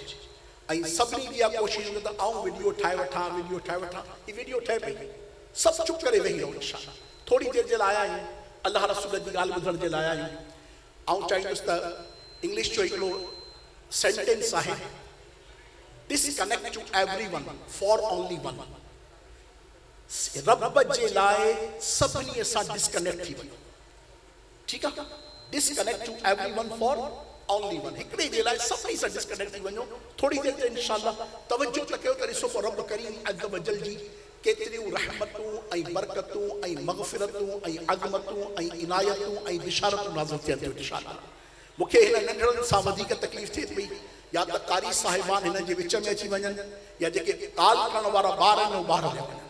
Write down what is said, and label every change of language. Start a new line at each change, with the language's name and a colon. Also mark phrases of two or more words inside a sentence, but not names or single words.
Sindhi: ऐं सभिनी जी इहा कोशिशि हूंदी त आउं वीडियो ठाहे वठां, वीडियो ठाहे वठां। ही वीडियो ठहे पई, सभु चुप करे वेही रहो इंशाअल्लाह। थोरी देरि जे लाइ आया आहियूं, अल्लाह रसूल जी ॻाल्हि ॿुधण जे लाइ आहियूं। आउं चाहींदुसि त इंग्लिश जो हिकिड़ो सेंटेंस आहे,
English: disconnect to everyone for only one.
Sindhi: रब जे लाइ सभिनी सां डिसकनेक्ट थी वञो, ठीकु आहे?
English: disconnect to everyone for only one,
Sindhi: हिकिड़े जे लाइ सभिनी सां डिसकनेक्ट थी वञो। थोरी देरि ते इंशाअल्लाह तवज्जो त कयो त ॾिसो को रब करीम अज़ वजल जी केतिरियूं रहमतूं ऐं बरकतूं ऐं मग़फ़िरतूं ऐं अज़मतूं ऐं इनायतूं ऐं बिशारतूं नाज़िल थियनि थियूं इंशाअल्लाह। मूंखे हिन नंढड़नि सां वधीक तकलीफ़ थिए पई, या त कारी साहिबान हिन जे विच में अची वञनि, या जेके ॻाल्हि करण वारा ॿार आहिनि उहे ॿाहिरि हली वञनि।